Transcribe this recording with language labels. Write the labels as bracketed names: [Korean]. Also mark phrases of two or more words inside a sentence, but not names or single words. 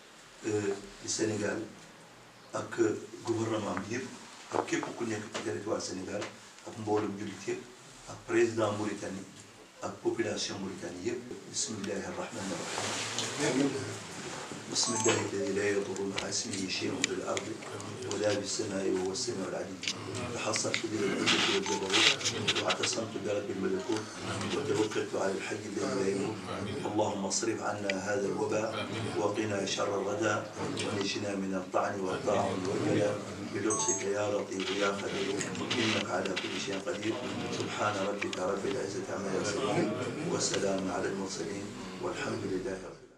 [Wolof] du Sénégal ak gouvernement bi yëpp ak képp ku nekk ci territoire Sénégal ak mboolem jullit yëpp ak président Mauritanie ak population Mauritanie yëpp [Arabic] بسم الله الرحمن الرحيم بسم الله الذي لا يضر مع اسمه شيء في الأرض ولا في السماء وهو السميع العليم تحصنت بالعزة والجبروت واعتصمت برب الملكوت وتوكلت على الحي الذي لا يموت اللهم اصرف عنا هذا الوباء وقنا شر الغداء ونجنا من الطعن والطاعون والجلاء بلطفك يا لطيف يا خبير إنك على كل شيء قدير سبحان ربك رب العزة عما يصفون وسلام على المرسلين والحمد لله رب العالمين